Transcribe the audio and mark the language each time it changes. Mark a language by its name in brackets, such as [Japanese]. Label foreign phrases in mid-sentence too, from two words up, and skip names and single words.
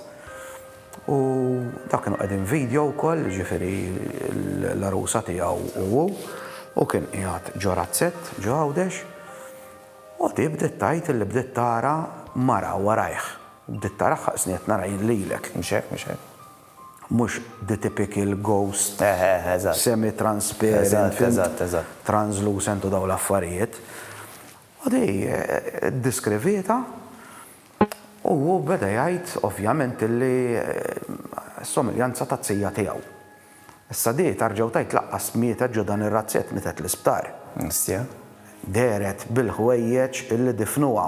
[Maltese] U dak kienu qegħdin video wkoll, ġifieri l-arusa tiegħu u kien qiegħed ġo razzett, ġo għawdex. U di bdiet tajt li bdiet tara mara warajh. Bdiet tara ħaqsniet nara lilek. Mhux hekk. [English] Mhux the typical ghost, semi-transparent, translucent [Maltese] u daw l-affarijiet. U di diskrivita u beda jgħid ovvjament li s-somiljanza ta' tsija tiegħu. Issa di tarġgħu tajt laqqas mietet ġo dan ir-razzett mietet l-isptar. Deret bil-ħwejjeġ illi difnuha.